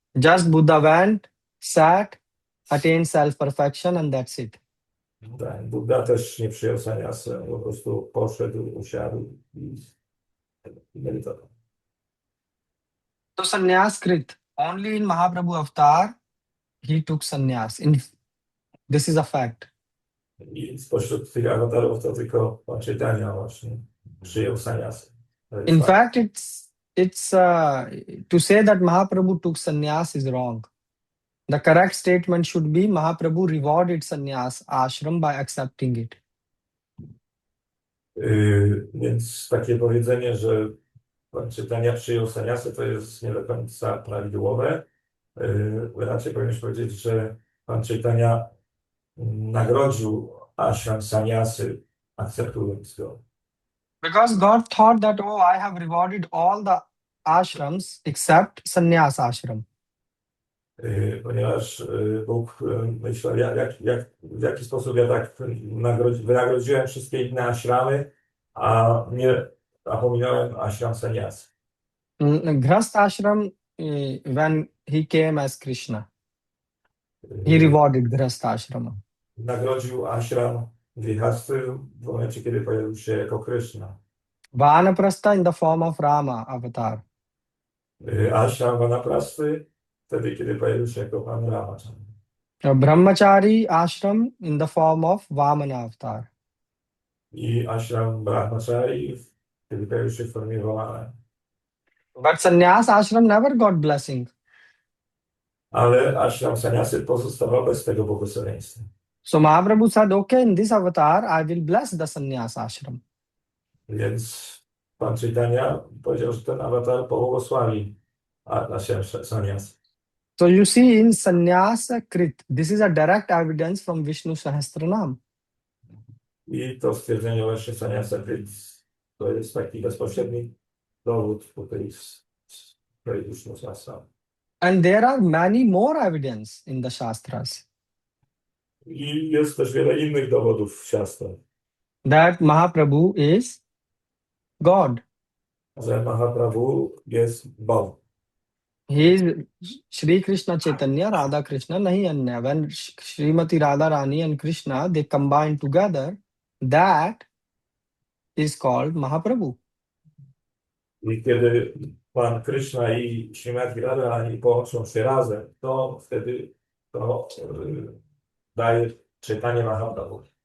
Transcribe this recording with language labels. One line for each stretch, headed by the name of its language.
English: Just Buddha went, sat, attained self-perfection, and that's it.
Polish: Tak, Buddha też nie przyjął sannyasa, po prostu poszedł, usiadł i medytował.
English: So sannyas krit, only in Mahaprabhu avatar, he took sannyas. This is a fact.
Polish: I spośród tych awatarów to tylko pan Caitanya właśnie przyjął sannyasę. To jest
English: In
Polish: fakt.
English: fact, it's to say that Mahaprabhu took sannyas is wrong. The correct statement should be Mahaprabhu rewarded sannyas ashram by accepting it.
Polish: Więc takie powiedzenie, że pan Caitanya przyjął sannyasę, to jest nie do końca prawidłowe. Raczej powinieneś powiedzieć, że pan Caitanya nagrodził ashram sannyasy, akceptując go.
English: Because God thought that, oh, I have rewarded all the ashrams except sannyas ashram.
Polish: Ponieważ Bóg myślał, w jaki sposób ja tak wynagrodziłem wszystkie inne ashramy, a pominąłem ashram sannyas.
English: Grhast ashram, when he came as Krishna, he rewarded Grhast ashram.
Polish: Nagrodził ashram grihasty w momencie, kiedy pojawił się jako Krishna.
English: Vanaprastha in the form of Rama avatar.
Polish: Ashram vanaprasty wtedy, kiedy pojawił się jako pan Rama.
English: Brahmachari ashram in the form of Vamana avatar.
Polish: I ashram brahmachari, kiedy pojawił się w formie Vamana.
English: But sannyas ashram never got blessing.
Polish: Ale ashram sannyasy pozostawał bez tego błogosławieństwa.
English: So Mahaprabhu said, okay, in this avatar, I will bless the sannyas ashram.
Polish: Więc pan Caitanya powiedział, że ten awatar pobłogosławi ashram sannyas.
English: So you see in sannyasa krit, this is a direct evidence from Vishnu Sahasranam.
Polish: I to stwierdzenie właśnie sannyasa to jest taki bezpośredni dowód tutaj z Vishnu Sahasranam.
English: And there are many more evidence in the Shastras
Polish: I jest też wiele innych dowodów w siastrach,
English: that Mahaprabhu is God.
Polish: że Mahaprabhu jest Bogiem.
English: He is Shri Krishna Chaitanya, Radha Krishna,
Hindi: nahi anya.
English: When Srimati Radha Rani and Krishna, they combine together, that is called Mahaprabhu.
Polish: I kiedy pan Krishna i Śrimati Radharani połączą się razem, to wtedy to daje czytanie Mahaprabhu.